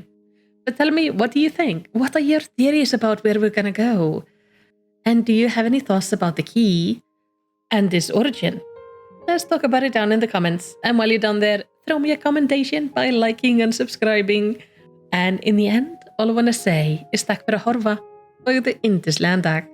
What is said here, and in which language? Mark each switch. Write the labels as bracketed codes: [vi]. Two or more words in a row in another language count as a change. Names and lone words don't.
[en] But tell me, what do you think? What are your theories about where we're gonna go? And do you have any thoughts about the key and this origin? Let's talk about it down in the comments. And while you're down there, throw me a commentation by liking and subscribing. And in the end, all I want to say is [is] takk fyrir að horfa og the yndislegan dag.